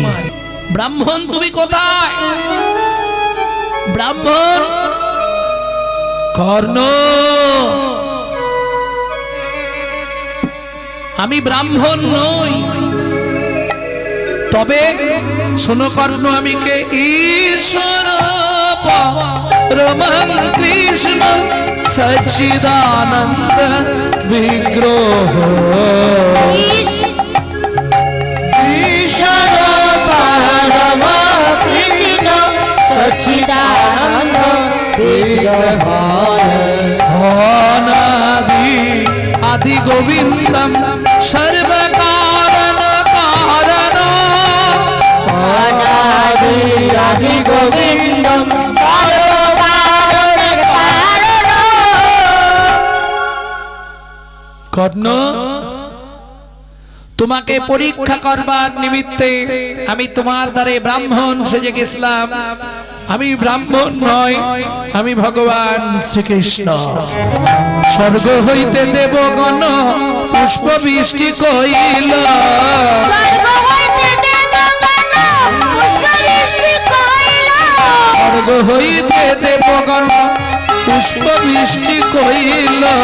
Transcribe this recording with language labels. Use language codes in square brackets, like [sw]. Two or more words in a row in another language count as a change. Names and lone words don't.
[bn] ব্রাহ্মণ তুমি কোথায়? ব্রাহ্মণ কর্ণ, আমি ব্রাহ্মণ নই। তবে শোনো কর্ণ, আমি কে? [sa] ঈশ্বর পরমং কৃষ্ণ সচ্চিদানন্দ বিগ্রহ। ईश्वर परम कृष्ण सच्चिदानंद विग्रहाय अनादि आदि गोविंदम सर्व कारण कारण। अनादि आदि गोविंदम सर्व कारण कारण। [bn] কর্ণ, তোমাকে পরীক্ষা করবার নিমিত্তে আমি তোমার দ্বারে ব্রাহ্মণ সেজে গেছিলাম। আমি ব্রাহ্মণ নয়, আমি ভগবান শ্রীকৃষ্ণ। স্বর্গ হইতে দেবগণ পুষ্প বৃষ্টি কইল, স্বর্গ হইতে দেবগণ পুষ্প বৃষ্টি কইল।